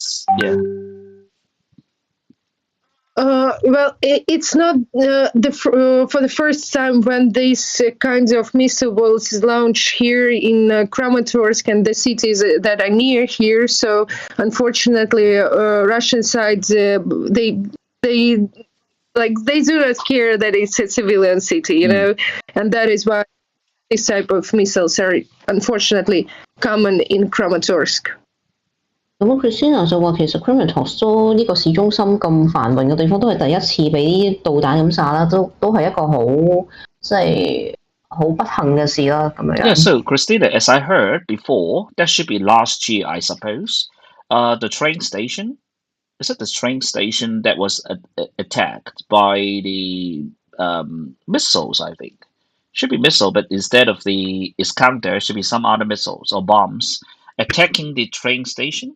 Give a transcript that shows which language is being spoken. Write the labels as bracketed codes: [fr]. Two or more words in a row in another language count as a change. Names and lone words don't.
[en] Well, it's not for the first time when this kind of missile was launched here in Kramatorsk and the cities that are near here. So, unfortunately, Russian side they do not care that it's a civilian city, and that is why this type of missiles are unfortunately common in Kramatorsk. [yue] 咁 Kristina 就話其實 Kramatorsk 都呢個市中心咁繁榮嘅地方，都係第一次俾啲導彈咁炸啦，都係一個好即係好不幸嘅事啦，咁樣。 [en] Yeah, so Kristina, as I heard before, that should be last year, I suppose. The train station, is it the train station that was attacked by the missiles? I think should be missile, but instead of the Iskander, should be some other missiles or bombs attacking the train station.